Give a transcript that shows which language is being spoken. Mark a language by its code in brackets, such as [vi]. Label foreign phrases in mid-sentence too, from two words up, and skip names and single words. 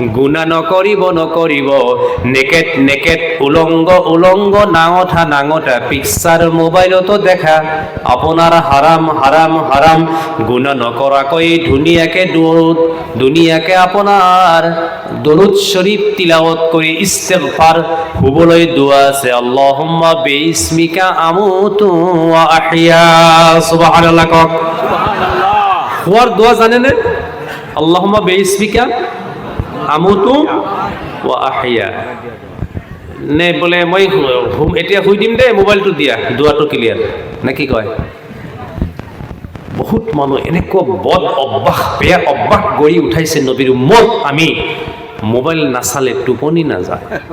[as] গুণা নকৰিব [en] naked naked [as] উলংগ উলংগ নাঙঠা নাঙঠা পিকচাৰ মোবাইলতো দেখা আপোনাৰ হাৰাম হাৰাম হাৰাম। গুণা নকৰাকৈ ধুনীয়াকে আপোনাৰ দৰুদ শৰীফ তিলাৱত কৰি ইস্তিগফাৰ শুবলৈ দোৱা আছে, [ar] اللهم باسمك أموت وأحيا. [as] সুবহানাল্লাহ কক। শুৱাৰ দোৱা জানেনে? [ar] اللهم باسمك أموت وأحيا. [as] নে বোলে মই এতিয়া শুই দিম দে, মোবাইলটো দিয়া, দোৱাটো ক্লিয়াৰ নে কি কয়? বহুত মানুহ এনেকুৱা বদ অভ্যাস, বেয়া অভ্যাস গঢ়ি উঠাইছে নবীৰ উম্মত। আমি মোবাইল নাচালে টোপনি নাযায়।